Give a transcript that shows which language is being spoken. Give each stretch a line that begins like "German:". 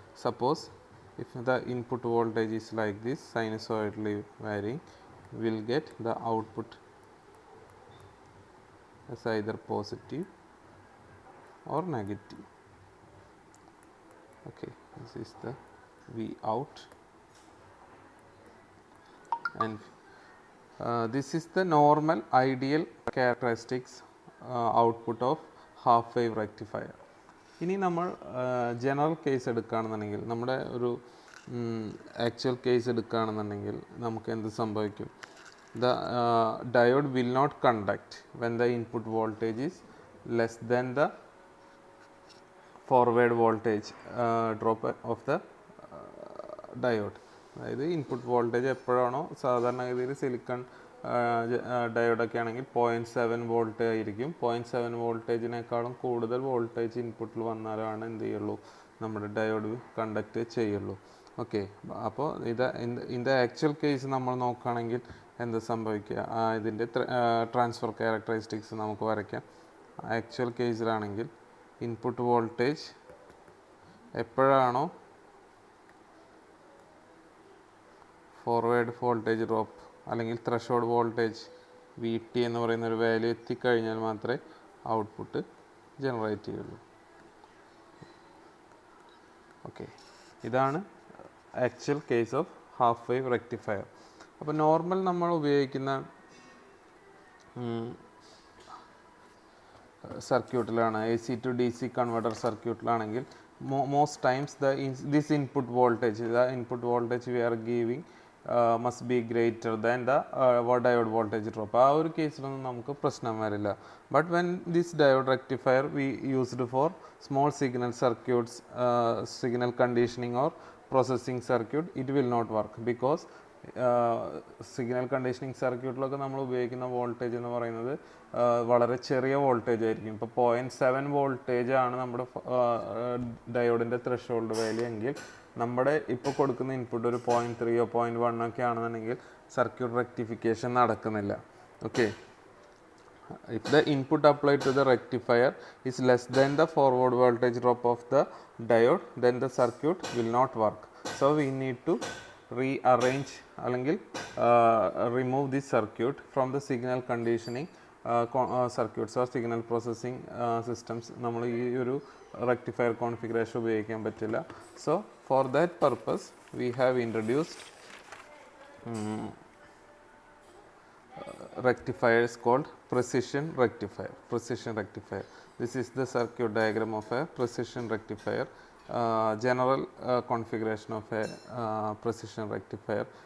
English: Suppose if the input voltage is like this, sinusoidally varying, we will get the output as either positive or negative. Okay, this is the V out, and this is the normal ideal characteristics output of half wave rectifier.
Malayalam: ഇനി നമ്മൾ general case എടുക്കുകയാണെന്നുണ്ടെങ്കിൽ, നമ്മുടെ ഒരു actual case എടുക്കുകയാണെന്നുണ്ടെങ്കിൽ നമുക്ക് എന്ത് സംഭവിക്കും?
English: The diode will not conduct when the input voltage is less than the forward voltage drop of the diode.
Malayalam: അതായത് ഇൻപുട്ട് വോൾട്ടേജ് എപ്പോഴാണോ, സാധാരണഗതിയിൽ സിലിക്കൺ ഡയോഡൊക്കെ ആണെങ്കിൽ 0.7 വോൾട്ട് ആയിരിക്കും. 0.7 വോൾട്ടേജിനേക്കാളും കൂടുതൽ വോൾട്ടേജ് ഇൻപുട്ടിൽ വന്നാലാണ് എന്ത് ചെയ്യുള്ളൂ, നമ്മുടെ ഡയോഡ് കണ്ടക്ട് ചെയ്യുള്ളൂ. ഓക്കെ, അപ്പോൾ ഇതിൻ്റെ ആക്ച്വൽ കേസ് നമ്മൾ നോക്കുകയാണെങ്കിൽ എന്ത് സംഭവിക്കുക, ഇതിൻ്റെ ട്രാൻസ്ഫർ ക്യാരക്ടറിസ്റ്റിക്സ് നമുക്ക് വരയ്ക്കാം. ആക്ച്വൽ കേസിലാണെങ്കിൽ ഇൻപുട്ട് വോൾട്ടേജ് എപ്പോഴാണോ ഫോർവേഡ് വോൾട്ടേജ് ഡ്രോപ്പ് അല്ലെങ്കിൽ ത്രഷോൾഡ് വോൾട്ടേജ് വി ടി എന്ന് പറയുന്ന ഒരു വാല്യൂ എത്തിക്കഴിഞ്ഞാൽ മാത്രമേ ഔട്ട്പുട്ട് ജനറേറ്റ് ചെയ്യുള്ളൂ. ഓക്കെ, ഇതാണ് actual case of half wave rectifier. അപ്പോൾ നോർമൽ നമ്മൾ ഉപയോഗിക്കുന്ന സർക്യൂട്ടിലാണ്, A C to D C converter സർക്യൂട്ടിലാണെങ്കിൽ
English: most times this input voltage, the input voltage we are giving must be greater than the diode voltage drop.
Malayalam: ആ ഒരു കേസിലൊന്നും നമുക്ക് പ്രശ്നം വരില്ല.
English: But when this diode rectifier we used for small signal circuits, signal conditioning or processing circuit, it will not work.
Malayalam: Because signal conditioning സർക്യൂട്ടിലൊക്കെ നമ്മൾ ഉപയോഗിക്കുന്ന voltage എന്ന് പറയുന്നത് വളരെ ചെറിയ വോൾട്ടേജ് ആയിരിക്കും. ഇപ്പോൾ 0.7 വോൾട്ടേജ് ആണ് നമ്മുടെ ഡയോഡിൻ്റെ ത്രെഷോൾഡ് വാല്യൂ എങ്കിൽ, നമ്മുടെ ഇപ്പോൾ കൊടുക്കുന്ന ഇൻപുട്ട് ഒരു 0.3 0.1 ഒക്കെ ആണെന്നുണ്ടെങ്കിൽ സർക്യൂട്ട് റെക്ടിഫിക്കേഷൻ നടക്കുന്നില്ല.
English: Okay, if the input applied to the rectifier is less than the forward voltage drop of the diode, then the circuit will not work. So we need to rearrange അല്ലെങ്കിൽ remove this circuit from the signal conditioning circuits or signal processing systems.
Malayalam: നമ്മൾ ഈ ഒരു rectifier configuration ഉപയോഗിക്കാൻ പറ്റില്ല.
English: So for that purpose we have introduced rectifiers called precision rectifier. Precision rectifier. This is the circuit diagram of a precision rectifier. General configuration of a precision rectifier.